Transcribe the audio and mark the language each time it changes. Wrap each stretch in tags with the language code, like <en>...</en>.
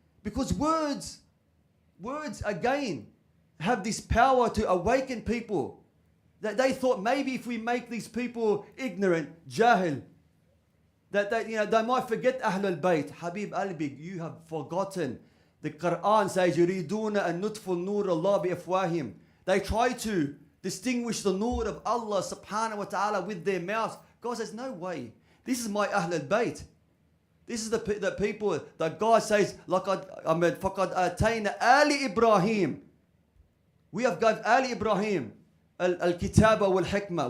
<en>Because words again have this power to awaken people. That they thought maybe if we make these people ignorant, jahil, that they might forget Ahlul Bayt. Habib Albig, you have forgotten.</en> <ar>The Quran says, يُرِيدُونَ أَن نُطْفُوا النُّورَ اللَّهِ بِأَفْوَاهِمْ.</ar> <en>They try to distinguish the nur of Allah subhanahu wa ta'ala with their mouths. God says, no way. This is my Ahlul Bayt. This is the people that God says,</en> <ar>فَقَدْ أَتَيْنَا آلِ إِبْرَاهِيمِ.</ar> <en>We have given Ali Ibrahim al-Kitaba wal-Hikmah.</en>